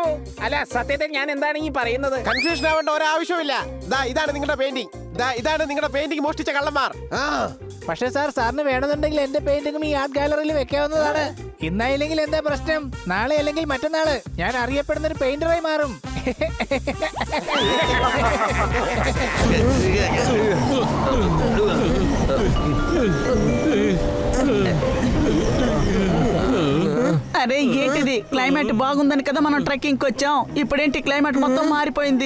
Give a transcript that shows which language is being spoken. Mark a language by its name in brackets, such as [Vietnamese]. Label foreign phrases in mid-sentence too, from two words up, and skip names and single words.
[Malayalam] അല്ല, സത്യത്തിൽ ഞാൻ എന്താണ് ഈ പറയുന്നത്? കൺഫ്യൂഷൻ ആവേണ്ട ഒരാവശ്യമില്ല. ഇതാണ് നിങ്ങളുടെ പെയിന്റിംഗ്. ഇതാണ് നിങ്ങളുടെ പെയിന്റിംഗ് മോഷ്ടിച്ച കള്ളന്മാർ. പക്ഷേ സാറിന് വേണമെന്നുണ്ടെങ്കിൽ എന്റെ പെയിന്റിംഗും ഈ [English] art gallery-യിൽ [Malayalam] വെക്കാവുന്നതാണ്. ഇന്നായില്ലെങ്കിൽ എന്താ പ്രശ്നം? നാളെ അല്ലെങ്കിൽ മറ്റന്നാള് ഞാൻ അറിയപ്പെടുന്ന ഒരു പെയിന്ററായി മാറും. [Telugu] అరే ఏంటిది? క్లైమేట్ బాగుందని కదా మనం ట్రెక్కింగ్ వచ్చాం. ఇప్పుడేంటి క్లైమేట్ మొత్తం మారిపోయింది?